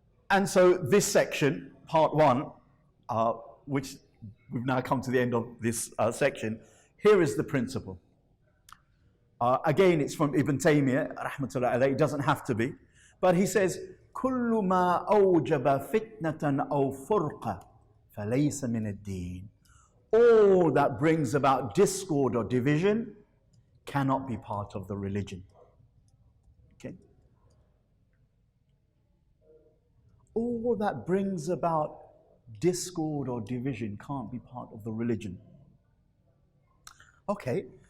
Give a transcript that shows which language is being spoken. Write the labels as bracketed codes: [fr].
[en] And so this section, part one, which we've now come to the end of this section. Here is the principle. Again, it's from Ibn Taymiyyah, rahmatullah alayhi. It doesn't have to be. But he says, [ar] كُلُّ مَا أَوْجَبَ فِتْنَةً أَوْ فُرْقَةً فَلَيْسَ مِنَ الدِّينِ. [en] All that brings about discord or division cannot be part of the religion. Okay? All that brings about discord or division can't be part of the religion. Okay.